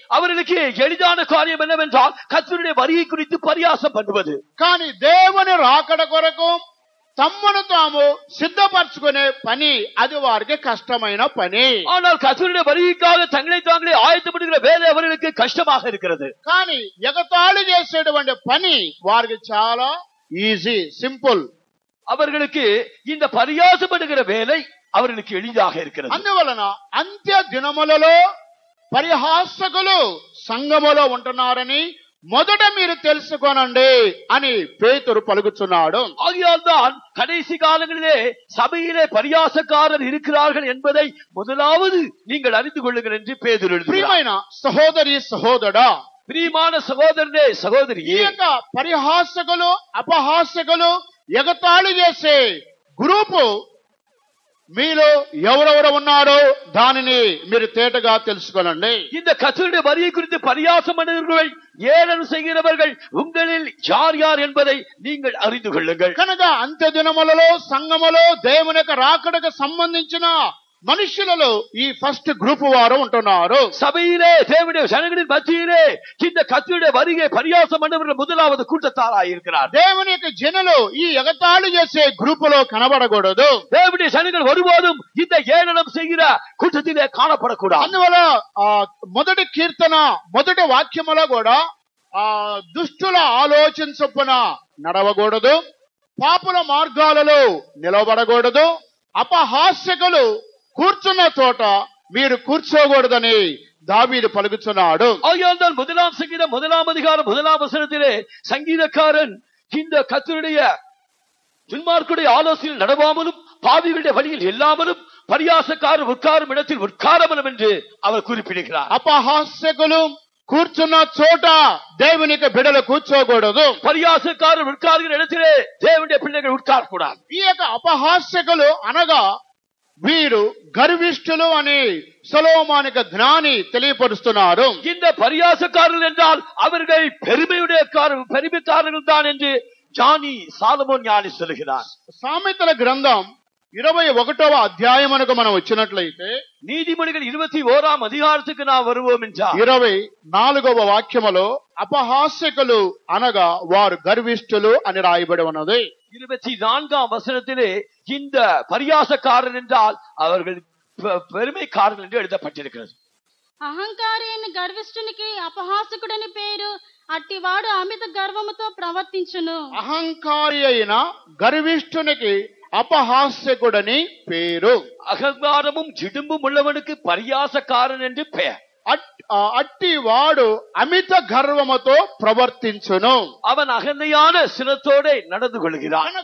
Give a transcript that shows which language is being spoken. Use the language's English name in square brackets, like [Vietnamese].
[Tamil] அவர்களுக்கு எளிதான காரியம் என்னவென்றால் கர்த்தருடைய வருகை குறித்து பரியாசம் பண்ணுவது. [Telugu] కానీ దేవుని రాకడ కొరకు తమ్మును తాము సిద్ధపరచుకునే పని అది వారికి కష్టమైన పని. [Tamil] ஆனால் கர்த்தருடைய வருகைக்காக தங்களை தாங்களே ஆயத்தப்படுகிற வேலை அவர்களுக்கு கஷ்டமாக இருக்கிறது. [Telugu] కానీ ఎగతాళి చేసేటువంటి పని వారికి చాలా ఈజీ, సింపుల్. [Tamil] அவர்களுக்கு இந்த பரியாசப்படுகிற வேலை அவர்களுக்கு எளிதாக இருக்கிறது. [Telugu] అందువలన అంత్య దినములలో పరిహాసకులు సంఘములో ఉంటున్నారని మొదట మీరు తెలుసుకోనండి అని పేతురు పలుకుతున్నాడు. [Tamil] ஆகையால் தான் கடைசி காலங்களிலே சபையிலே பரியாசக்காரர் இருக்கிறார்கள் என்பதை முதலாவது நீங்கள் அறிந்து கொள்ளுங்கள் என்று பேதுரு எழுதுகிறார். [Telugu] ప్రియమైన సహోదరి సహోదరుడా, [Tamil] பிரியமான சகோதரனே சகோதரியே, [Telugu] ఈ యొక్క పరిహాసకులు అపహాసకులు ఎగతాళి చేసే గ్రూపు మీలో ఎవరెవరు ఉన్నారో దానిని మీరు తేటగా తెలుసుకోనండి. [Tamil] இந்த கர்த்தருடைய வருகை குறித்து பரியாசம் பண்ணுகிறவர்கள், ஏளனம் செய்கிறவர்கள் உங்களில் யார் யார் என்பதை நீங்கள் அறிந்து கொள்ளுங்கள். [Telugu] కనుక అంత్య దినములలో సంఘములో దేవుని యొక్క రాకడకు సంబంధించిన మనుషులలో ఈ ఫస్ట్ గ్రూప్ వారు ఉంటున్నారు. [Tamil] சபையிலே தேவனுடைய ஜனங்களின் மத்தியிலே இந்த கர்த்தருடைய வருகை பரியாசம் பண்ணுகிறவர்கள் முதலாவது கூட்டத்தாராய் இருக்கிறார். [Telugu] దేవుని యొక్క జనులు ఈ ఎగతాళి చేసే గ్రూప్ లో కనబడకూడదు. [Tamil] தேவனுடைய ஜனங்கள் ஒருபோதும் இந்த ஏளனம் செய்கிற கூட்டத்திலே காணப்படக்கூடாது. [Telugu] అందువల్ల మొదటి కీర్తన మొదటి వాక్యములో కూడా దుష్టుల ఆలోచన చొప్పున నడవకూడదు, పాపుల మార్గాలలో నిలబడకూడదు, అపహాస్యకులు కూర్చున్న చోట మీరు కూర్చోకూడదని దావీదు పలుకుతున్నాడు. [Tamil] ஆகையால் தான் முதலாம் சங்கீதம் முதலாம் அதிகாரம் முதலாம் வசனத்திலே சங்கீதக்காரன் இந்த கர்த்தருடைய துன்மார்க்குடைய ஆலோசனையில் நடவாமலும் பாவிகளுடைய வழியில் இல்லாமலும் பரியாசக்காரர் உட்காரும் இடத்தில் உட்காரமலும் என்று அவர் குறிப்பிடுகிறார். [Telugu] అపహాస్యకులు కూర్చున్న చోట దేవునికి బిడలు కూర్చోకూడదు. [Tamil] பரியாசக்காரர் உட்கார்கிற இடத்திலே தேவனுடைய பிள்ளைகள் உட்காரக்கூடாது. [Telugu] ఈ యొక్క అపహాస్యకులు అనగా వీరు గర్విష్ఠులు అని సొలొమోనుకు జ్ఞాని తెలియపరుస్తున్నారు. [Tamil] இந்த பரியாசக்காரர்கள் என்றால் அவர்கள் பெருமைக்காரர்கள் தான் என்று ஞானி சாலமோன் ஞானி சொல்லுகிறார். [Telugu] సామెతల గ్రంథం 21వ అధ్యాయమునకు మనం వచ్చినట్లయితే [Tamil] நீதிமொழிகள் 21ஆம் அதிகாரத்துக்கு நாம் வருவோம் என்றால் [Telugu] 24వ వాక్యములో అపహాస్యకులు అనగా వారు గర్విష్ఠులు అని రాయబడి ఉన్నది. [Tamil] 24ஆம் வசனத்திலே இந்த பரியாசக்காரர் என்றால் அவர்கள் பெருமைக்காரர்கள் என்று எழுதப்பட்டிருக்கிறது. [Telugu] అహంకారి అయిన గర్విష్ఠునికి అపహాసకుడని పేరు, అట్టివాడు అమిత గర్వముతో ప్రవర్తించును. అహంకారి అయిన గర్విష్ఠునికి అపహాస్యకుడని పేరు. [Tamil] அகங்காரமும் ஜிடும்பும் உள்ளவனுக்கு பரியாசக்காரன் என்று பெயர். [Telugu] అట్టి వాడు అమిత గర్వముతో ప్రవర్తించును. [Tamil] அவன் అகந்தையான சினத்தோടെ நடந்து கொள்கிறான்.